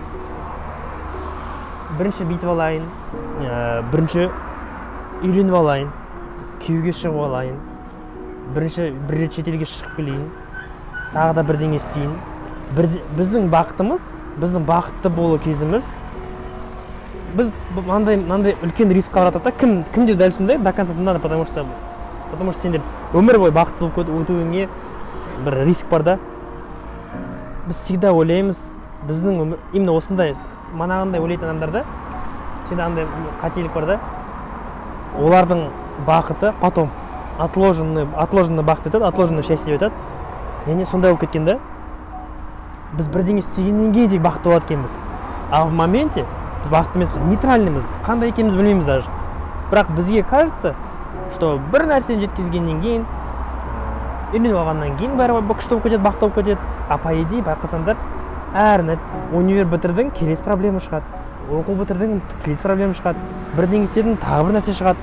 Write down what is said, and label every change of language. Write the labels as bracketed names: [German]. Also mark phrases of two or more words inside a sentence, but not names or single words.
[Kazakh] Бірінші бүйтіп алайын, бірінші үйленіп алайын, күйеуге шығып алайын, бірінші бір рет шетелге шығып келейін, тағы да бірдеңе істейін. Біздің бақытымыз, біздің бақытты болу кезіміз, біз мынандай үлкен риск қаратады. Кімде дәл сондай [Russian] до конца надо, потому что [Kazakh] сендер өмір бойы бақытсыз болып өтуіңе бір риск бар да. Біз всегда ойлаймыз, біздің өмір именно осындай, манағындай ойлайтын адамдарда всегда андай қателік бар да. Олардың бақыты [Russian] потом отложенный [Kazakh] бақыт етеді, [Russian] отложенный счастье [Kazakh] етеді. Яғни сондай болып кеткен да. Біз бірдеңе істегеннен кейін тек бақытты болады екенбіз. [Russian] А в моменте [Kazakh] біз бақытты емеспіз, нейтральныймыз, қандай екенімізді білмейміз даже. Бірақ бізге [Russian] кажется, что [Kazakh] бір нәрсені жеткізгеннен кейін, үйленіп алғаннан кейін бәрі күшті болып кетеді, бақытты болып кетеді. [Russian] А по идее [Kazakh] байқасаңдар, универ бітірдің, келесі проблема шығады. Оқу бітірдің, келесі проблема шығады. Бірдеңе істедің, тағы бір нәрсе шығады.